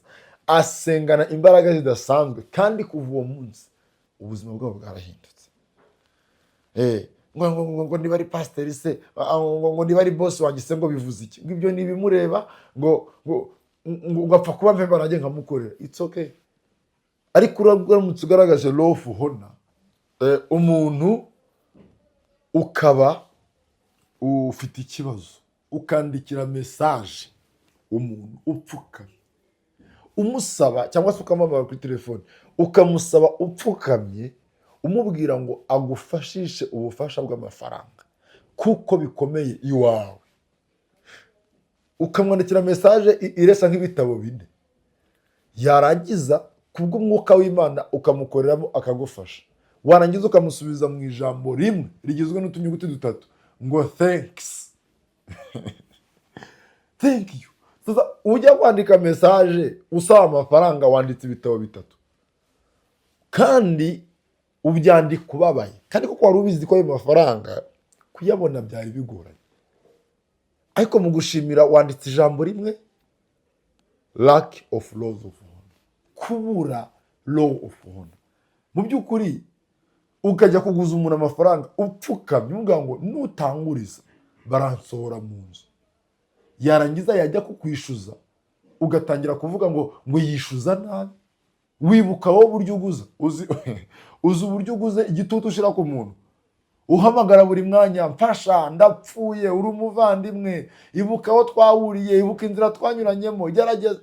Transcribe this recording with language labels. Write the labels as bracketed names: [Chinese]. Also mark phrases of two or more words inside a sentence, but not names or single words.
[Kinyarwanda] Asengana imbaraga zidasanzwe, kandi kuva uwo munsi ubuzima bwabo bwarahindutse. Ngo niba ari pasiteri se, ngo niba ari bosi wanjye se, ngo bivuze iki? Ngo ibyo ntibimureba, ngo apfa kuba mpemba nanjye nkamukorera. [English] It's okay. [Kinyarwanda] Ariko uramutse ugaragaje [English] law of honor, [Kinyarwanda] umuntu ukaba ufite ikibazo, ukandikira mesaje umuntu upfukamye, umusaba, cyangwa se ukamamara kuri telefone, ukamusaba upfukamye, umubwira ngo agufashishe ubufasha bw'amafaranga kuko bikomeye iwawe, ukamwandikira mesaje iresa nk'ibitabo 4, yarangiza kubw'umwuka w'Imana ukamukoreramo akagufasha, warangiza ukamusubiza mu ijambo rimwe rigizwe n'utunyuguti 3 ngo thanks. [English] Thank you. [Kinyarwanda] Sasa ujya kwandika mesaje usaba amafaranga, wanditse ibitabo 3 kandi ubyandika ubabaye, kandi kuko wari ubizi ko ayo mafaranga kuyabona byari bigoranye, ariko mu gushimira wanditse ijambo rimwe, [English] lack of laws of honor, kubura law of honor. [Kinyarwanda] Mu by'ukuri ukajya kuguza umuntu amafaranga upfukamye, uvuga ngo nutanguriza baransohora mu nzu, yarangiza yajya kukwishyuza ugatangira kuvuga ngo yishyuza nabi. Wibuka wowe uburyo uguza, uzi uburyo uguze igitutu ushira ku muntu, uhamagara buri mwanya, mfasha ndapfuye, uri umuvandimwe, ibuka aho twahuriye, ibuka inzira twanyuranyemo, gerageza.